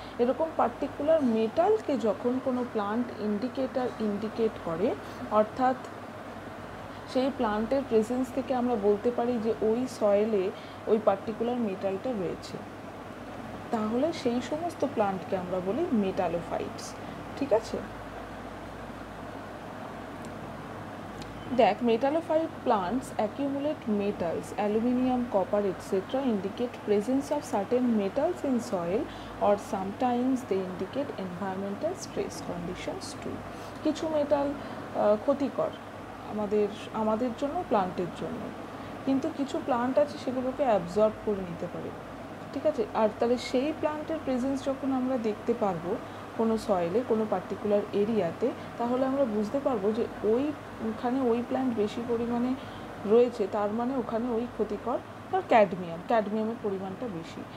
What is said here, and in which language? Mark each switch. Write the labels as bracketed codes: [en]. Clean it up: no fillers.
[bn] এরকম পার্টিকুলার মেটালকে যখন কোনো প্লান্ট ইন্ডিকেট করে, অর্থাৎ সেই প্লান্টের প্রেজেন্স থেকে আমরা বলতে পারি যে ওই সয়েলে ওই পার্টিকুলার মেটালটা রয়েছে, তাহলে সেই সমস্ত প্লান্টকে আমরা বলি মেটালোফাইটস, ঠিক আছে? দেখ, [en] Metallophyte plants accumulate metals, aluminium, copper, etc. indicate presence of certain metals in soil, or sometimes they indicate environmental stress conditions too. [bn] কিছু মেটাল ক্ষতিকর আমাদের জন্য, প্লান্টের জন্য, কিন্তু কিছু প্লান্ট আছে সেগুলোকে অ্যাবজর্ব করে নিতে পারে, ঠিক আছে? আর তাহলে সেই প্লান্টের প্রেজেন্স যখন আমরা দেখতে পারবো কোনো সয়েলে, কোনো পার্টিকুলার এরিয়াতে, তাহলে আমরা বুঝতে পারবো যে ওইখানে ওই প্ল্যান্ট বেশি পরিমাণে রয়েছে, তার মানে ওখানে ওই ক্ষতিকর আর ক্যাডমিয়ামের পরিমাণটা বেশি।